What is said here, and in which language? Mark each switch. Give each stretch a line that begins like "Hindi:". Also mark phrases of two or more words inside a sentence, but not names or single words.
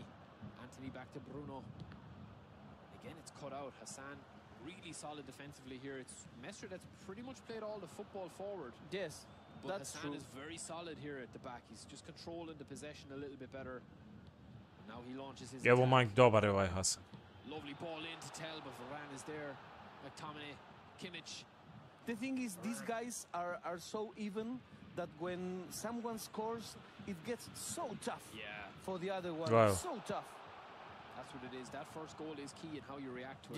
English: Anthony back to Bruno. Again, it's cut out. Hassan really solid defensively here. It's Mestre that's pretty much played all the football forward. Yes, but that's Hassan true. is very solid here at the back. He's just controlling the possession a little bit better. Now he launches his
Serbian: Evo
English: attack. Mike,
Serbian: dobar je ovaj Hasan.
English: Lovely ball in to tell, but Varane is there. McTominay, Kimmich. The thing is, these guys are so even that when someone scores, it gets so tough for the other one. Wow. So tough. That's what it is. That first goal is key in how you react to it.